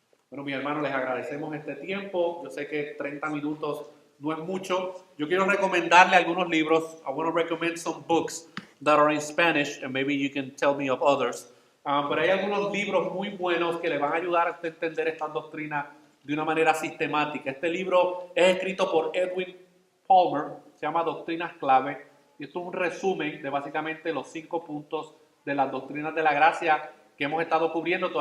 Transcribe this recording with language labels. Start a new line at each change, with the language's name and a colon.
Spanish: Bueno, mis hermanos, les agradecemos este tiempo. Yo sé que 30 minutos no es mucho. Yo quiero recomendarle algunos libros.
English: I want to recommend some books that are in Spanish, and maybe you can tell me of others.
Spanish: Pero hay algunos libros muy buenos que le van a ayudar a usted a entender estas doctrinas de una manera sistemática. Este libro es escrito por Edwin Palmer, se llama Doctrinas Clave, y esto es un resumen de básicamente los 5 puntos de las doctrinas de la gracia que hemos estado cubriendo.